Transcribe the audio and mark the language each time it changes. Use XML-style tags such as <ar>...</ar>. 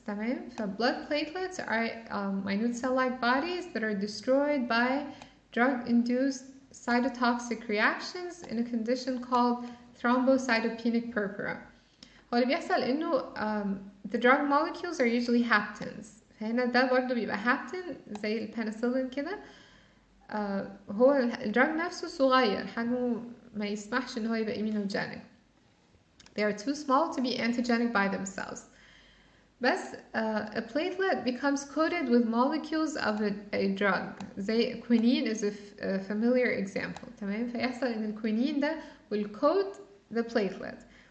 <ar>تمام؟</ar> <en>blood platelets are minute cell-like bodies that are destroyed by drug-induced cytotoxic reactions in a condition called thrombocytopenic purpura.</en> <ar>هو اللي بيحصل إنه</ar> <en>the drug molecules are usually haptens.</en> <ar>فهنا ده برضه بيبقى hapten زي البنسلين كده. هو الدراج نفسه صغير، حجمه ما يسمحش إن هو يبقى immunogenic.</ar> <en>They are too small to be antigenic by themselves.</en> <ar>بس</ar> <en>a platelet becomes coated with molecules of a drug. زي quinine is a familiar example.</en> <ar>تمام؟ فيحصل إن</ar> <en>الquinine ده will coat the platelet.</en>